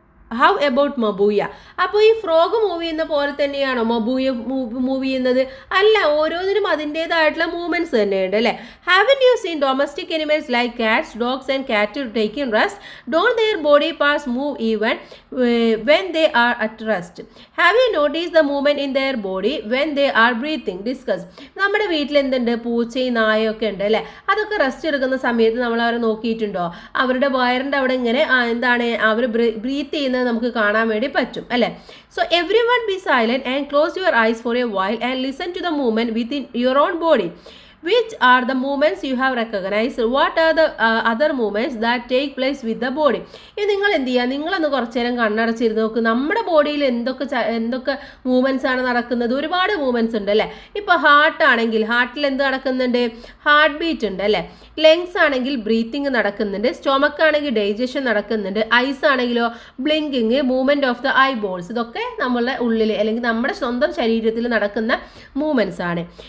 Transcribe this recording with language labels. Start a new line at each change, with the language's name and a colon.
English: How about Mabuya?
Malayalam: അപ്പോൾ ഈ frog move ചെയ്യുന്ന പോലെ തന്നെയാണോ മബൂയ മൂവ് ചെയ്യുന്നത്? അല്ല, ഓരോന്നിനും അതിൻ്റെതായിട്ടുള്ള മൂവ്മെന്റ്സ് തന്നെയുണ്ട് അല്ലേ.
English: Haven't you seen domestic animals like cats, dogs and cat taking rest? Don't their body parts move even when they are at rest? Have you noticed the movement in their body when they are breathing?
Malayalam: Discuss. നമ്മുടെ വീട്ടിൽ എന്തുണ്ട്? പൂച്ചയും നായൊക്കെ ഉണ്ട് അല്ലേ. അതൊക്കെ rest എടുക്കുന്ന സമയത്ത് നമ്മൾ അവരെ നോക്കിയിട്ടുണ്ടോ? അവരുടെ വയറിൻ്റെ അവിടെ ഇങ്ങനെ എന്താണ് അവർ ബ്രീത്ത് ചെയ്യുന്നത് നമുക്ക് കാണാൻ വേണ്ടി പറ്റും അല്ലേ.
English: So everyone be silent and close your eyes for a while and listen to the movement within your own body. Which are the movements you have recognized? What are the other movements that take place with the body?
Malayalam: ഇത് നിങ്ങൾ എന്ത് ചെയ്യുക? നിങ്ങളൊന്ന് കുറച്ചു നേരം കണ്ണടച്ചിരുന്ന് നോക്ക്. നമ്മുടെ ബോഡിയിൽ എന്തൊക്കെ മൂവ്മെൻറ്റ്സ് ആണ് നടക്കുന്നത്? ഒരുപാട് മൂവ്മെൻറ്റ്സ് ഉണ്ട് അല്ലേ. ഇപ്പോൾ ഹാർട്ടാണെങ്കിൽ ഹാർട്ടിൽ എന്ത് നടക്കുന്നുണ്ട്? ഹാർട്ട് ബീറ്റ് ഉണ്ട് അല്ലേ. ലെങ്സ് ആണെങ്കിൽ ബ്രീത്തിങ് നടക്കുന്നുണ്ട്. സ്റ്റൊമക്ക് ആണെങ്കിൽ ഡൈജഷൻ നടക്കുന്നുണ്ട്. ഐസ് ആണെങ്കിലോ blinking, movement of the I balls, ഇതൊക്കെ നമ്മളുടെ ഉള്ളിൽ അല്ലെങ്കിൽ നമ്മുടെ സ്വന്തം ശരീരത്തിൽ നടക്കുന്ന മൂവ്മെൻറ്റ്സ് ആണ്.